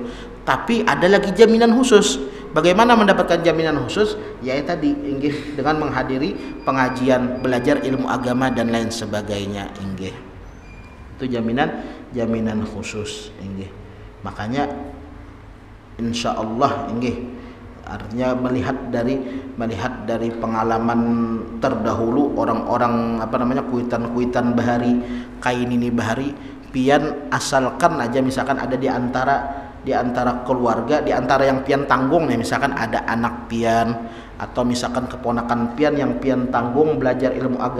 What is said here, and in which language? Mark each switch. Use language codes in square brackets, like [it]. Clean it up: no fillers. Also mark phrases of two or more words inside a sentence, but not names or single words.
[id] Tapi ada lagi jaminan khusus. Bagaimana mendapatkan jaminan khusus? Yaitu tadi, dengan menghadiri pengajian, belajar ilmu agama dan lain sebagainya. Itu jaminan khusus. Makanya [ar] إن شاء الله [id] artinya melihat dari pengalaman terdahulu orang-orang [bjn] kuitan bahari, kainini bahari, [id] pian asalkan aja misalkan ada di antara keluarga, di antara yang pian tanggung nih, misalkan ada anak pian atau misalkan keponakan pian yang pian tanggung belajar ilmu